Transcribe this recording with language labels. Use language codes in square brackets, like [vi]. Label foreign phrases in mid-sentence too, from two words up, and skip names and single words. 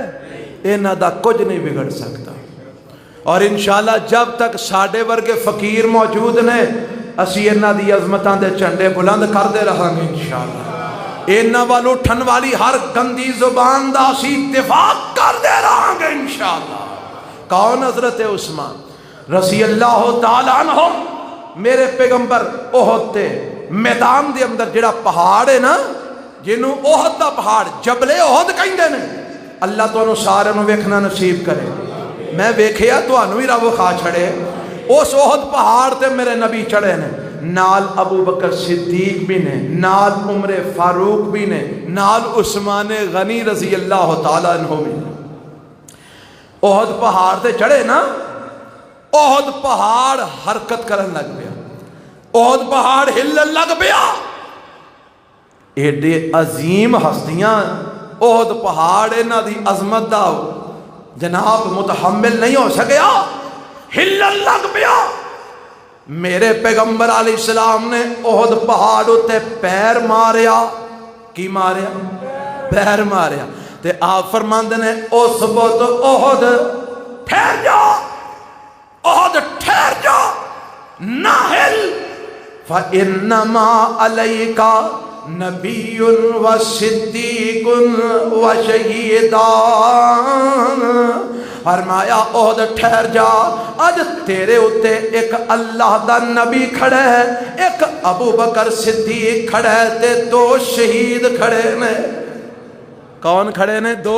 [pa] ਇਨ੍ਹਾਂ ਦਾ ਕੁਝ ਨਹੀਂ ਬਿਗੜ ਸਕਦਾ। ਔਰ ਇੰਸ਼ਾਅੱਲ੍ਹਾ ਜਬ ਤਕ ਸਾਡੇ ਵਰਗੇ ਫ਼ਕੀਰ ਮੌਜੂਦ ਨੇ, ਅਸੀ ਇਨ੍ਹਾਂ ਦੀ ਅਜ਼ਮਤਾਂ ਦੇ ਝੰਡੇ ਬੁਲੰਦ ਕਰਤੇ ਰਹਾਂਗੇ ਇੰਸ਼ਾਅੱਲ੍ਹਾ। ਇਨ੍ਹਾਂ ਵੱਲ ਉਠਣ ਵਾਲੀ ਹਰ ਗੰਦੀ ਜ਼ੁਬਾਨ ਦਾ ਅਸੀ ਦਿਫ਼ਾ ਕਰਤੇ ਰਹਾਂਗੇ ਇੰਸ਼ਾਅੱਲ੍ਹਾ। ਕੌਣ? ਹਜ਼ਰਤ [ar] उस्मान رضي الله تعالى عنه. [pa] ਮੇਰੇ ਪੈਗ਼ੰਬਰ ਓਹਦ ਤੇ ਮੈਦਾਨ ਦੇ ਅੰਦਰ ਜਿਹੜਾ ਪਹਾੜ ਹੈ ਨਾ, ਜਿਨ੍ਹੋਂ ਓਹਦ ਦਾ ਪਹਾੜ ਜਬਲੇ ਓਹਦ ਕਹਿੰਦੇ ਨੇ, ਅੱਲ੍ਹਾ ਤੁਹਾਨੂੰ ਸਾਰੇ ਨੂੰ ਵੇਖਣਾ ਨਸੀਬ ਕਰੇ। ਮੈਂ ਵੇਖਿਆ, ਤੁਹਾਨੂੰ ਭੀ ਰੱਬ ਖਾ ਛੜੇ। ਉਸ ਓਹਦ ਪਹਾੜ ਤੇ ਮੇਰੇ ਨਬੀ ਚੜ੍ਹੇ ਨੇ, ਨਾਲ ਅਬੂ ਬਕਰ ਸਿੱਦੀਕ ਭੀ ਨੇ, ਨਾਲ ਉਮਰੇ ਫ਼ਾਰੂਕ ਭੀ ਨੇ, ਨਾਲ ਉਸਮਾਨ ਗ਼ਨੀ [ar] رضي الله تعالى عنه [pa] ਭੀ। ਓਹਦ ਪਹਾੜ ਤੇ ਚੜ੍ਹੇ ਨਾ, ਓਹਦ ਪਹਾੜ ਹਰਕਤ ਕਰਨ ਲੱਗ ਪਿਆ, ਓਹਦ ਪਹਾੜ ਹਿੱਲਣ ਲੱਗ ਪਿਆ। ਐਡੇ ਅਜ਼ੀਮ ਹਸਤੀਆਂ ਓਹਦ ਪਹਾੜ ਇਨ੍ਹਾਂ ਦੀ ਅਜ਼ਮਤ ਦਾ ਜਨਾਬ ਮੁਤਹੱਮਿਲ ਨਹੀਂ ਹੋ ਸਕਿਆ, ਹਿੱਲਣ ਲੱਗ ਪਿਆ। ਮੇਰੇ ਪੈਗ਼ੰਬਰ ਅਲੈਹਿੱਸਲਾਮ ਨੇ ਓਹਦ ਪਹਾੜ ਉੱਤੇ ਪੈਰ ਮਾਰਿਆ। ਕੀ ਮਾਰਿਆ? ਪੈਰ ਮਾਰਿਆ। ਤੇ ਆਪ ਫ਼ਰਮਾਂਦੇ ਨੇ, ਉਸ ਵਕਤ ਓਹਦ ਠਹਿਰ ਜਾ, ਓਹਦ ਠਹਿਰ ਜਾ, ਨਾ ਹਿੱਲ। [ar] فإنما عليك نبي وصديق وشهيدان. [pa] ਫ਼ਰਮਾਇਆ ਓਹਦ ਠਹਿਰ ਜਾ, ਅੱਜ ਤੇਰੇ ਉੱਤੇ ਇਕ ਅੱਲ੍ਹਾ ਦਾ ਨਬੀ ਖੜ੍ਹਾ ਹੈ, ਇਕ ਅਬੂ ਬਕਰ ਸਿੱਦੀਕ ਖੜ੍ਹਾ ਹੈ, ਤੇ ਦੋ ਸ਼ਹੀਦ ਖੜ੍ਹੇ ਨੇ। ਕੌਣ ਖੜ੍ਹੇ ਨੇ? ਦੋ।